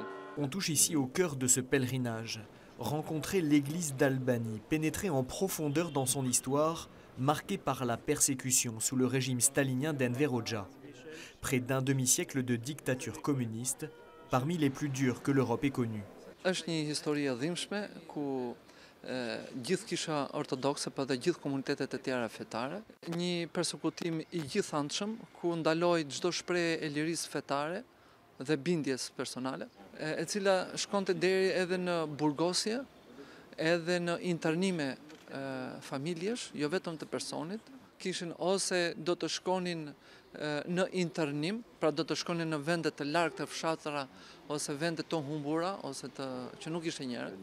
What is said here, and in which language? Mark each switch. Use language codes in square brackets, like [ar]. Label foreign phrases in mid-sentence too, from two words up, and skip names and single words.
[fr] On touche ici au cœur de ce pèlerinage, rencontrer l'Église d'Albanie, pénétrer en profondeur dans son histoire, marquée par la persécution sous le régime stalinien d'Enver Hoxha. Près d'un demi-siècle de dictature communiste, parmi les plus dures que l'Europe ait connues. [sq] Është një histori e dhimbshme ku gjithë Kisha Ortodokse pa dhe gjithë komunitetet e tjera fetare, një persekutim I gjithëanshëm ku ndaloi çdo shprehje e lirisë fetare dhe bindjes personale, e cila shkonte deri edhe në burgosje, edhe në internime familjesh, jo vetëm të personit, kishin ose do të shkonin në internim, pra do të shkonin në vende të largë të fshatra ose vende të humbura ose që nuk ishte njerëz.